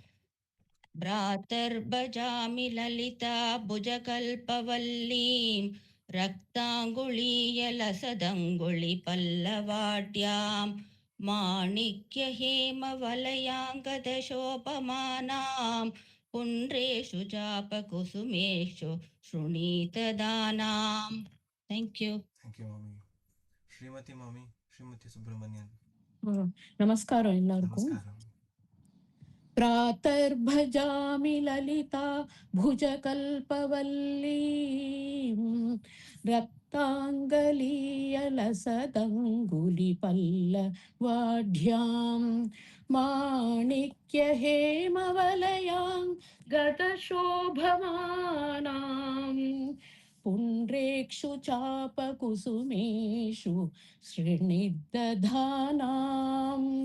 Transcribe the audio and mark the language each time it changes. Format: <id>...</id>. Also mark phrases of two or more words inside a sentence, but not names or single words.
<sa>भ्रातर्भजामि ललिताभुजकल्पवल्लीं रक्ताङ्गुलीयलसदङ्गुलिपल्लवाढ्यां माणिक्यहेमवलयाङ्गदशोभमानां पुण्ड्रेषु चापकुसुमेषु शृणीतदानाम्.</sa> <en>Thank you. Thank you Mami. Srimati Mami. Srimati Subramanian.</en> <ta>நமஸ்காரம் எல்லாருக்கும். Namaskaram.</ta> <sa>प्रातर्भजामि ललिता भुजकल्पवल्लीं रक्ताङ्गुलीयलसदङ्गुलिपल्लवाढ्यां माणिक्यहेमवलयाङ्गदशोभमानां पुण्ड्रेक्षु चापकुसुमेषु शृणीदधानाम्</sa>